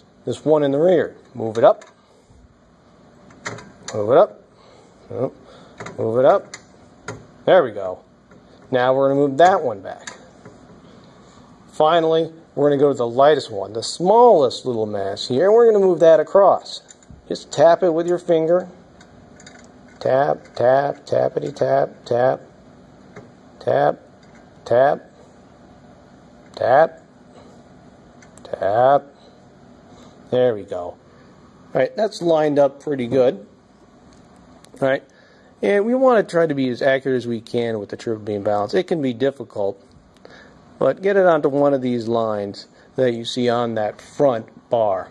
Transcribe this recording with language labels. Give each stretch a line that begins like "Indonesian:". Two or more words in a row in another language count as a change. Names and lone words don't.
English: This one in the rear. Move it up. Move it up. Oh, move it up. There we go. Now we're going to move that one back. Finally, we're going to go to the lightest one, the smallest little mass here, and we're going to move that across. Just tap it with your finger. Tap, tap, tappity tap, tap, tap, tap, tap, tap. There we go. All right, that's lined up pretty good. All right. And we want to try to be as accurate as we can with the triple beam balance. It can be difficult, but get it onto one of these lines that you see on that front bar.